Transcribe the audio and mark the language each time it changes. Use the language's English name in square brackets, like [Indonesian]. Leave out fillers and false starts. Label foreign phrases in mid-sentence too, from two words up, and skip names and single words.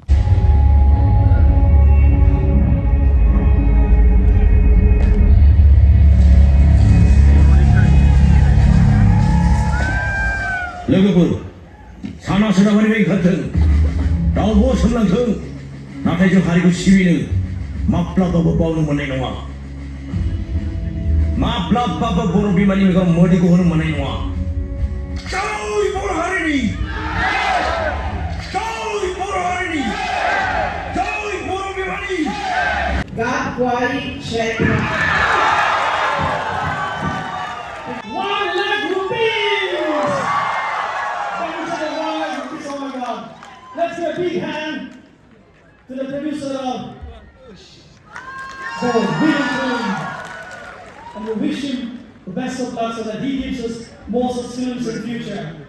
[Bodo] लोगोफोर साना सोनाबारि खारथों रावबो सोमलांथों नाथाय जों हारिखौ सिबिनो माब्लाबाबो बावनो मोननाय नङा. माब्लाबाबो बर' बिमानि मेगन मोदैखौ होनो मोननाय नङा. जय बर' हारिनि, जय बर' हारिनि, जय बर' बिमानि. गाबवाई क्षेत्र. [English] 1 lakh rupees. Let's give a big hand to the producer of the winning film, and we wish him the best of luck so that he gives us more such films in the future.